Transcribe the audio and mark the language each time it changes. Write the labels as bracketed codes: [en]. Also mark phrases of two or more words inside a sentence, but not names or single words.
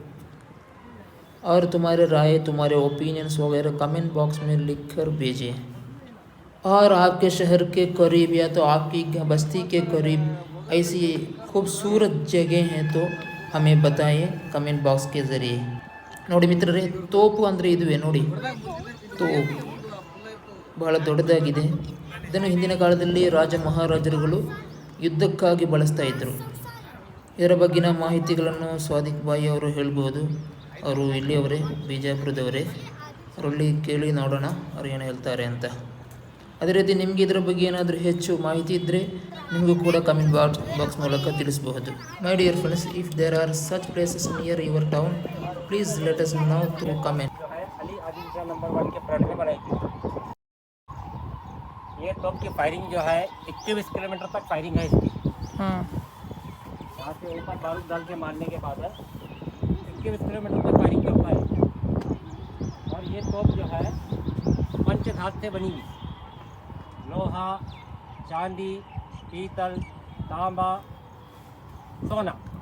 [hi] और तुम्हारे राय तुम्हारे ओपिनियंस वगैरह [en] comment box [hi] में लिख कर भेजिए और आपके शहर के करीब या तो आपकी बस्ती के करीब ऐसी खूबसूरत जगह हैं तो हमें बताइए [en] comment box [hi] के ज़रिए [kn] ನೋಡಿ ಮಿತ್ರರೇ ತೋಪು ಅಂದರೆ ಇದುವೇ ನೋಡಿ ತೋಪು ಬಹಳ ದೊಡ್ಡದಾಗಿದೆ ಇದನ್ನು ಹಿಂದಿನ ಕಾಲದಲ್ಲಿ ರಾಜ ಮಹಾರಾಜರುಗಳು ಯುದ್ಧಕ್ಕಾಗಿ ಬಳಸ್ತಾ ಇದ್ದರು ಇದರ ಬಗ್ಗಿನ ಮಾಹಿತಿಗಳನ್ನು ಸ್ವಾದಿಕ್ ಬಾಯಿ ಅವರು ಹೇಳ್ಬೋದು ಅವರು ಇಲ್ಲಿಯವರೇ ಬಿಜಾಪುರದವರೇ ಅವರಲ್ಲಿ ಕೇಳಿ ನೋಡೋಣ ಅವ್ರು ಏನು ಹೇಳ್ತಾರೆ ಅಂತ ಅದೇ ರೀತಿ ನಿಮಗೆ ಇದರ ಬಗ್ಗೆ ಏನಾದರೂ ಹೆಚ್ಚು ಮಾಹಿತಿ ಇದ್ದರೆ ನಿಮಗೂ ಕೂಡ [en] comment box [kn] ಮೂಲಕ ತಿಳಿಸಬಹುದು [en] my dear friends if there are such places near your town please let us know through comment [hi] अली आदिल नंबर 1 के फ्रंट में बनाई थी ये तोप की फायरिंग जो है 21 किलोमीटर तक फायरिंग है इसकी हाँ यहाँ से ऊपर बारूद डाल के मारने के बाद 21 किलोमीटर तक फायरिंग करता है और ये तोप जो है पंचधातु से बनी हुई लोहा चांदी पीतल तांबा सोना